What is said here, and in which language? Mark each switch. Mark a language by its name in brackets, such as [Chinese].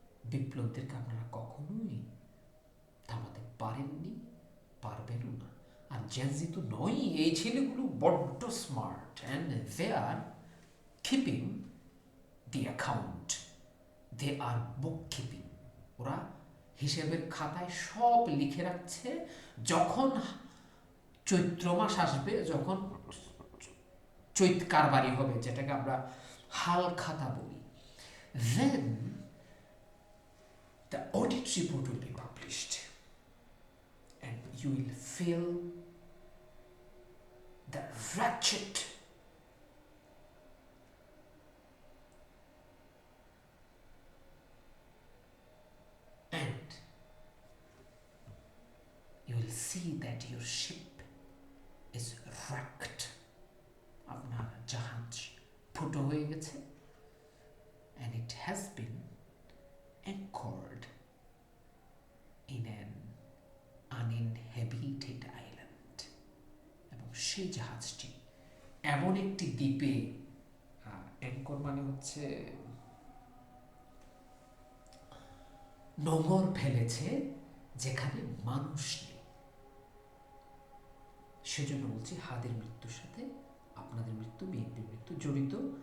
[Bangla] বিপ্লবদেরকে আপনারা কখনোই থামাতে পারেননি, পারবেনও না। আর জেনজি তো নয়, এই ছেলেগুলো বড্ড smart [English] And they are keeping the account, they are book keeping. [Bangla] ওরা হিসেবের খাতায় সব লিখে রাখছে। যখন চৈত্র মাস আসবে, যখন চৈত কারবারি হবে, যেটাকে আমরা হাল খাতা বলি, [English] then the audit report will be published and you will feel the wretched and you will see that your ship is wrecked. [Bangla] আপনার জাহাজ ফুটো হয়ে গেছে, [English] and it has been anchored in an uninhabited island. [Bangla] এবং সেই জাহাজটি এমন একটি দ্বীপে, অ্যাঙ্কর মানে হচ্ছে নোঙর ফেলেছে, যেখানে মানুষ নেই। সেজন্য বলছি হাদির মৃত্যুর সাথে আপনাদের মৃত্যু, বিএনপির মৃত্যু জড়িত।